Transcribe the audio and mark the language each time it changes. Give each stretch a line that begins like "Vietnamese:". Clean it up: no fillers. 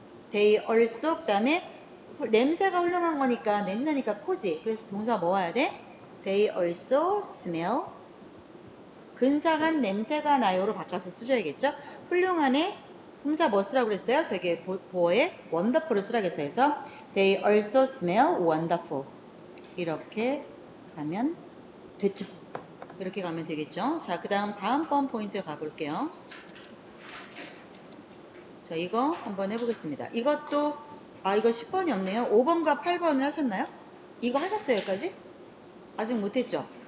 English: they also
Korean: 그 다음에 냄새가 훌륭한 거니까 냄새니까 코지. 그래서 동사 뭐 와야 돼?
English: they also smell
Korean: 근사한 냄새가 나요로 바꿔서 쓰셔야겠죠? 훌륭한에 품사 뭐 쓰라고 그랬어요? 저기 보어에 wonderful을 쓰라고 했어요. 그래서
English: they also smell wonderful.
Korean: 이렇게 가면 됐죠. 이렇게 가면 되겠죠. 자, 그 다음 번 포인트 가볼게요. 자, 이거 한번 해보겠습니다. 이것도 이거 10번이 없네요. 5번과 8번을 하셨나요? 이거 하셨어요, 여기까지? 아직 못했죠?